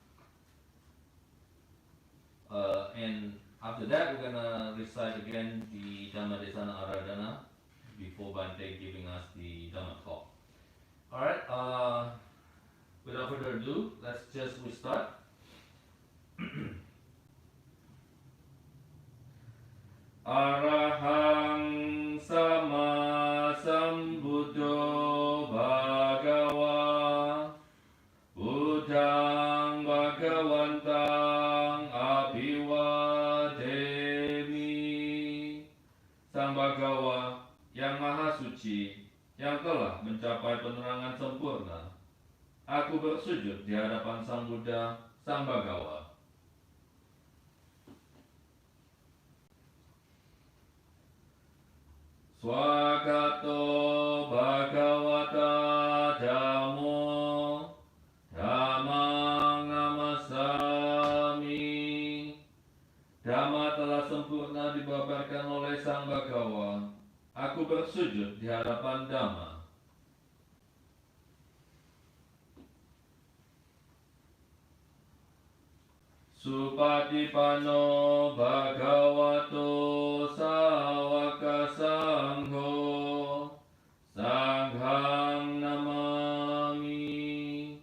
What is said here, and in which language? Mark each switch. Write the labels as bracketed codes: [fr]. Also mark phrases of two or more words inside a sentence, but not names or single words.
[en] And after that, we're gonna recite again the Dhamma Desana Aradhana before Bante giving us the Dhamma talk. Alright, without further ado, we start. [pi] Arahang sama sambuddho bhagava Buddhang bhagavantang abhiwademi. [id] Sang Bhagawa yang maha suci, yang telah mencapai penerangan sempurna, aku bersujud di hadapan Sang Buddha, Sang Bhagawa. [pi] Swagato Bhagavata Dhammo Dhammang Namasami. [id] Dhamma telah sempurna dibabarkan oleh Sang Bhagawa. Aku bersujud di hadapan Dhamma. [pi] Supatipanno Bhagavato Sawaka Sangho Sanghang Namami.